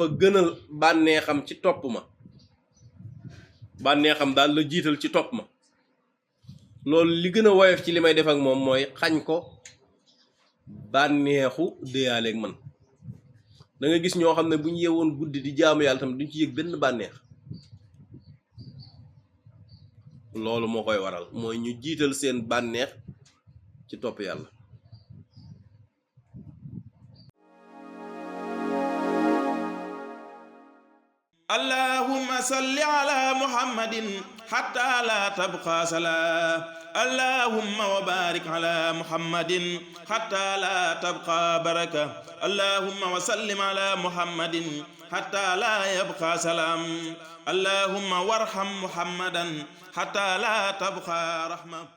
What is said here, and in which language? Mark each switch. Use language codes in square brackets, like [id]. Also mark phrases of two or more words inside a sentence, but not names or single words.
[wo] gënal bànneexam ci topp ma bànneexam daal la jiital ci topp ma loolu li gën a woyof ci li may def ak moom mooy xañ ko bànneexu déyaaleeg man da nga gis ñoo xam ne bu ñu yeewoon guddi di jaamu yàlla tamit duñ ci yëg benn bànneex loolu moo koy waral mooy ñu jiital seen bànneex ci topp yàlla [ar] اللهم صل على محمد حتى لا تبقى صلاة اللهم وبارك على محمد حتى لا تبقى بركة اللهم وسلم على محمد حتى لا يبقى سلام اللهم وارحم محمدا حتى لا تبقى رحمة.